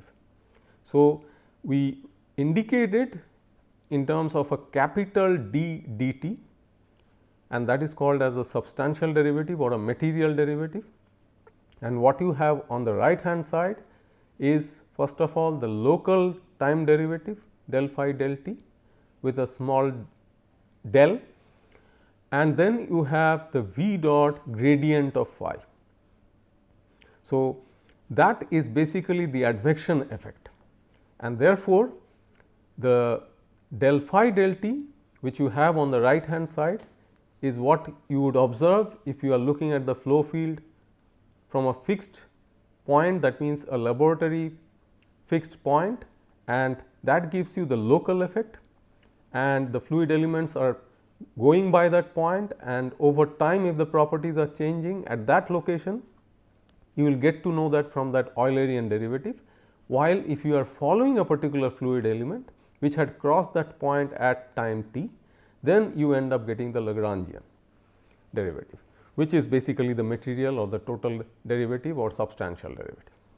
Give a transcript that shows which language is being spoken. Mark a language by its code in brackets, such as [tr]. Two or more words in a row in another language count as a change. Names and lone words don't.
[en] So, we indicate it in terms of a capital D dt, and that is called as a substantial derivative or a material derivative. And what you have on the right hand side is first of all the local time derivative del phi del t with a small del, and then you have the v dot gradient of phi. So, that is basically the advection effect, and therefore, the del phi del t which you have on the right hand side is what you would observe if you are looking at the flow field from a fixed point, that means a laboratory fixed point, and that gives you the local effect, and the fluid elements are going by that point, and over time if the properties are changing at that location, you will get to know that from that Eulerian derivative, while if you are following a particular fluid element which had crossed that point at time t, then you end up getting the Lagrangian derivative, which is basically the material or the total derivative or substantial derivative.